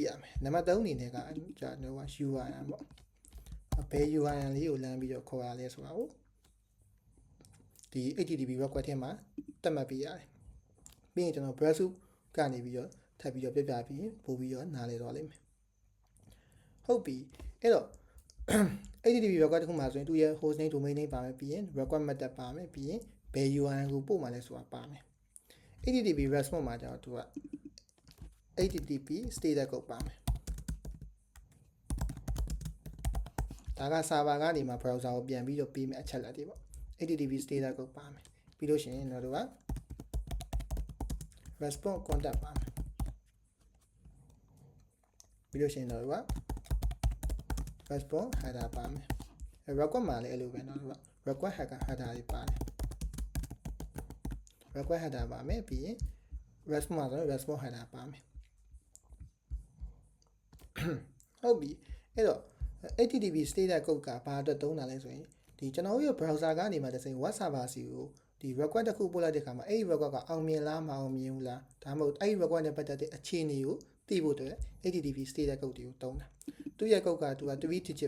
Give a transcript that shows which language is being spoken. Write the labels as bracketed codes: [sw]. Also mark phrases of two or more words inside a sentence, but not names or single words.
[my] ရမယ်နံပါတ်3အနေနဲ့ကကျွန်တော်က URL ပေါ့ဘယ် URL လေးကိုလမ်းပြီးတော့ခေါ်ရလဲဆိုတာကိုဒီ [en] HTTP request [my] ထဲမှာသတ်မှတ်ပေးရတယ်ပြီးရင်ကျွန်တော် browser ကနေပြီးတော့ထပ်ပြီးတော့ပြပြပြီးပို့ပြီးတော့နားလည်သွားလိမ့်မယ်ဟုတ်ပြီအဲ့တော့ [en] HTTP request [my] တစ်ခုမှာဆိုရင်သူ့ရဲ့ [en] host name domain name [my] ပါမယ်ပြီးရင် [en] request method [my] ပါမယ်ပြီးရင်ဘယ် URL ကိုပို့မှာလဲဆိုတာပါမယ် [en] HTTP response [my] မှာကျတော့သူက [en] HTTP status code [my] ပါမယ် ဒါက server ကနေမှာ browser ကိုပြန်ပြီးတော့ပေးမယ်အချက်လက်တွေပေါ့ [en] HTTP status code [my] ပါမယ်ပြီးလို့ရှိရင်တော့က [en] response contact [my] ပါမယ်ပြီးလို့ရှိရင်တော့က [en] response header [my] ပါမယ် request မှာလည်းအဲ့လိုပဲเนาะ [en] request header [my] တွေပါတယ် [en] request header [my] ပါမယ်ပြီးရင် response မှာဆို [en] response header [my] ပါမယ် ဟုတ်ပြီအဲ့တော့ [en] HTTP status code [my] ကဘာအတွက်သုံးတာလဲဆိုရင်ဒီကျွန်တော်ရဲ့ browser ကနေမှတစ်စိမ် [en] web server [my] စီကိုဒီ request တစ်ခုပို့လိုက်တဲ့အခါမှာအဲ့ဒီ request ကအောင်မြင်လားမအောင်မြင်ဘူးလားဒါမှမဟုတ်အဲ့ဒီ request နဲ့ပတ်သက်တဲ့အခြေအနေကိုသိဖို့အတွက် [en] HTTP status code [my] တွေကိုတုံးတာသူ့ရဲ့ code ကသူက3 digit